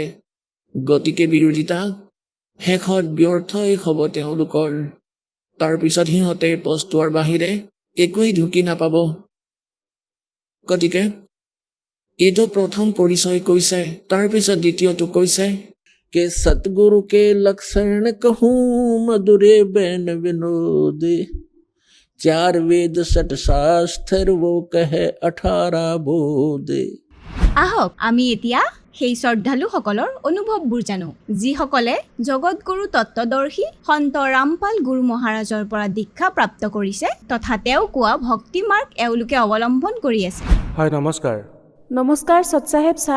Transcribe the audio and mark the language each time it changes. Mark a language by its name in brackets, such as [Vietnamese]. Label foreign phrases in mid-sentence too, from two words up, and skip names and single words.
[Assamese] গতিকে বিৰোধিতা শেষত ব্যৰ্থই হ'ব তেওঁলোকৰ। তাৰপিছত সিহঁতে পস্তোৱাৰ বাহিৰে একোৱেই ঢুকি নাপাব। গতিকে এইটো প্ৰথম পৰিচয় কৈছে। তাৰপিছত দ্বিতীয়টো কৈছে [Hindi] के सतगुरु के लक्षण कहूँ मधुरे बैन विनोदे, चार वेद सठ शास्त्र वो कहे 18 बोधे। [Assamese] আহক আমি এতিয়া সেই শ্ৰদ্ধালুসকলৰ অনুভৱবোৰ জানো, যিসকলে জগতগুৰু তত্ত্বদৰ্শী সন্ত ৰামপাল গুৰু মহাৰাজৰ পৰা দীক্ষা প্ৰাপ্ত কৰিছে তথা তেওঁ কোৱা ভক্তি মাৰ্গ এওঁলোকে অৱলম্বন কৰি আছে। হয়, নমস্কাৰ। নমস্কাৰ সৎসাহেব ছাৰ।